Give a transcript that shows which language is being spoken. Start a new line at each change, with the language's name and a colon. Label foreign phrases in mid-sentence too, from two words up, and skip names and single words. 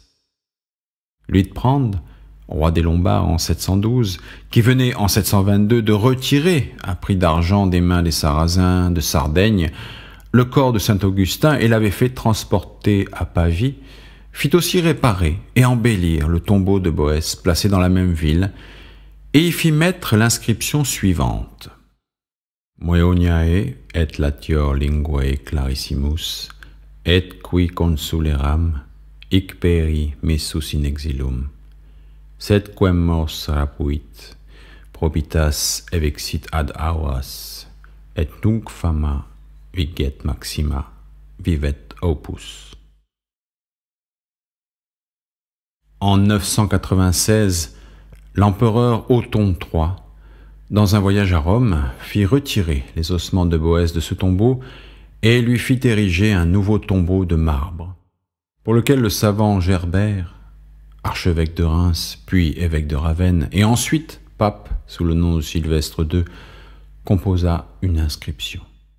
French: Luitprand, roi des Lombards en 712, qui venait en 722 de retirer, à prix d'argent des mains des Sarrasins de Sardaigne, le corps de saint Augustin et l'avait fait transporter à Pavie, fit aussi réparer et embellir le tombeau de Boès placé dans la même ville, et y fit mettre l'inscription suivante.
Latin: Moeoniae et latior linguae clarissimus, et qui consuleram, hic peri missus in exilum, sed quem mors rapuit, probitas evexit ad auras, et nunc fama viget maxima, vivet opus.
French: En 996, l'empereur Othon III, dans un voyage à Rome, fit retirer les ossements de Boès de ce tombeau et lui fit ériger un nouveau tombeau de marbre, pour lequel le savant Gerbert, archevêque de Reims, puis évêque de Ravenne, et ensuite pape sous le nom de Sylvestre II, composa une inscription.